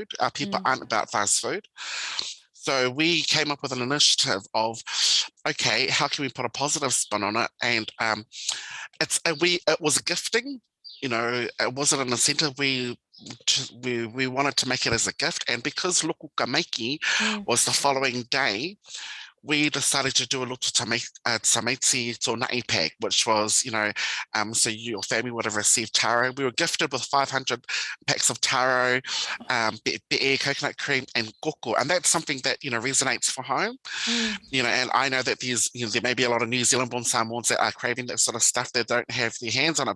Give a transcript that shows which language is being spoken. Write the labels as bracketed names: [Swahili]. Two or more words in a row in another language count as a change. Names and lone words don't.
[English] Our people aren't about fast food. So we came up with an initiative of, okay, how can we put a positive spin on it? And it was a gifting, it wasn't an incentive. We wanted to make it as a gift. And because Loku Kamaiki was the following day, we decided to do a [Samoan] lotu tamaiti tō [English] pack, which was, so your family would have received taro. We were gifted with 500 packs of taro, be'e, coconut cream, and koko. And that's something that, resonates for home. And I know that there may be a lot of New Zealand-born Samoans that are craving that sort of stuff that don't have their hands on it.